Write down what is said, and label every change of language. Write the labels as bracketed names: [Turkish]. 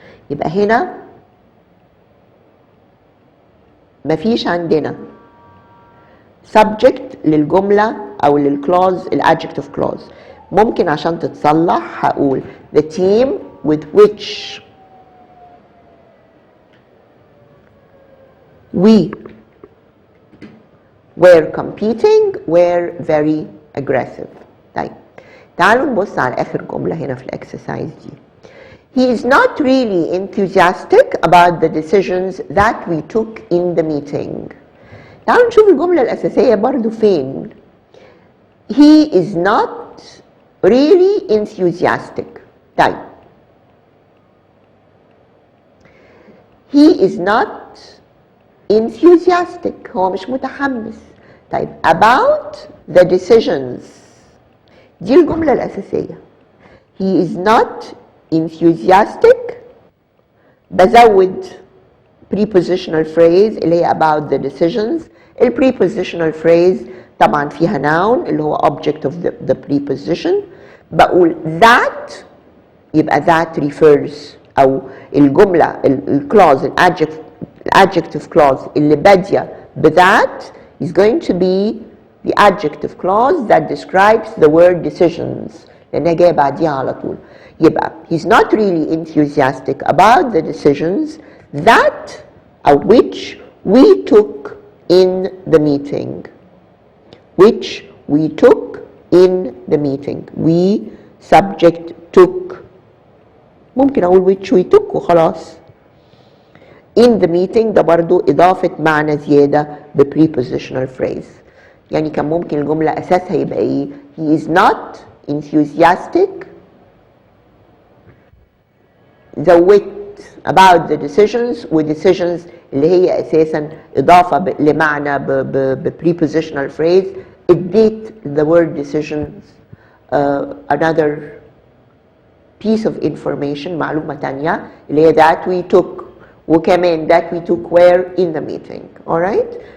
[Arabic] يبقى هنا مفيش عندنا subject للجملة أو للclause الadjective clause. ممكن عشان تتصلح هقول [English] the team with which we were competing were very aggressive. [Arabic] طيب تعالوا نبص على آخر جملة هنا في الإكسرسايز دي. [English] He is not really enthusiastic about the decisions that we took in the meeting. [Arabic] تعالوا نشوف الجملة الأساسية برضو فين. [English] He is not really enthusiastic. طيب he is not enthusiastic، [Arabic] هو مش متحمس. طيب [English] about the decisions، [Arabic] دي الجملة الأساسية. [English] he is not enthusiastic، بزود prepositional phrase اللي هي about the decisions. ال prepositional phrase طبعا فيها noun اللي هو object of the preposition. بقول that، يبقى that refers أو الجملة الclause الadjective clause اللي بادية بذات is going to be the adjective clause that describes the word decisions، [Arabic] لأنها جاية بعديها على طول. [English] يبقى he's not really enthusiastic about the decisions that or which we took in the meeting. Which we took in the meeting. We subject took. [Arabic] ممكن أقول which we took وخلاص. [English] In the meeting [Arabic] ده برضو إضافة معنى زيادة ب prepositional phrase. يعني كان ممكن الجملة أساسها يبقى إيه؟ [English] he is not enthusiastic the wit about the decisions و decisions [Arabic] اللي هي أساسا إضافة لمعنى [English] ب prepositional phrase اديت the word decisions another piece of information [Arabic] معلومة تانية [English] اللي هي that we took وكمان that we took where in the meeting. Alright?